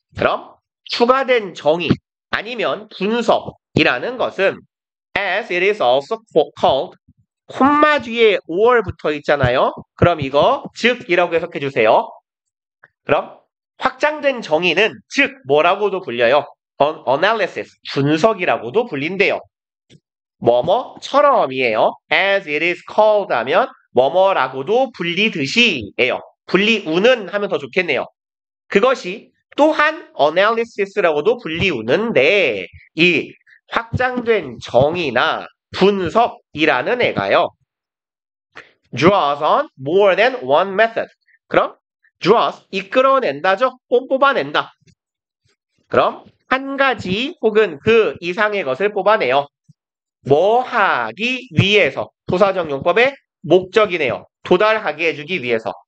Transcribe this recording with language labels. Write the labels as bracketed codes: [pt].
[ko] 그럼 추가된 정의 아니면 분석이라는 것은 [en] as it is also called [ko] 콤마 뒤에 or 붙어 있잖아요. 그럼 이거 즉이라고 해석해 주세요. 그럼 확장된 정의는 즉 뭐라고도 불려요? analysis, 분석이라고도 불린대요. 뭐뭐처럼이에요. [en] as it is called [ko] 하면 뭐뭐라고도 불리듯이예요. 불리우는 하면 더 좋겠네요. 그것이 또한 analysis라고도 불리우는데 이 확장된 정의나 분석이라는 애가요. [en] draws on more than one method. [ko] 그럼 draws 이끌어낸다죠. 뽑아낸다. 그럼 한 가지 혹은 그 이상의 것을 뽑아내요. 뭐 하기 위해서. 부사적 용법의 목적이네요. 도달하게 해주기 위해서.